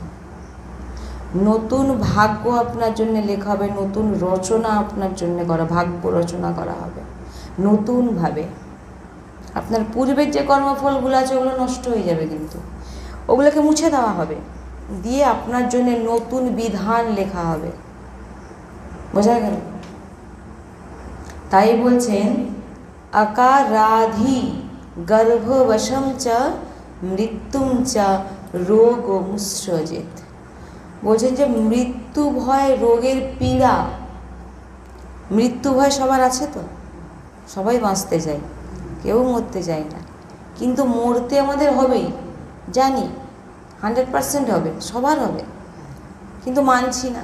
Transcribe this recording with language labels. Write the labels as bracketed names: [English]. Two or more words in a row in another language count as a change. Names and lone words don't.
[Bangla] নতুন ভাগ্য আপনার জন্য লেখা হবে, নতুন রচনা আপনার জন্য করা, ভাগ্য রচনা করা হবে নতুনভাবে। আপনার পূর্বের যে কর্মফলগুলো আছে ওগুলো নষ্ট হয়ে যাবে, কিন্তু ওগুলোকে মুছে দেওয়া হবে, দিয়ে আপনার জন্য নতুন বিধান লেখা হবে। বোঝা গেল? তাই বলছেন [Sanskrit] अकाराधि गर्भवशं च मृत्युं च रोग मुसृजेत। [Bangla] বলছেন যে মৃত্যু ভয়, রোগের পীড়া। মৃত্যু ভয় সবার আছে তো, সবাই বাঁচতে চায়, কেউ মরতে চায় না, কিন্তু মরতে আমাদের হবেই, জানি 100% হবে, সবার হবে, কিন্তু মানছি না।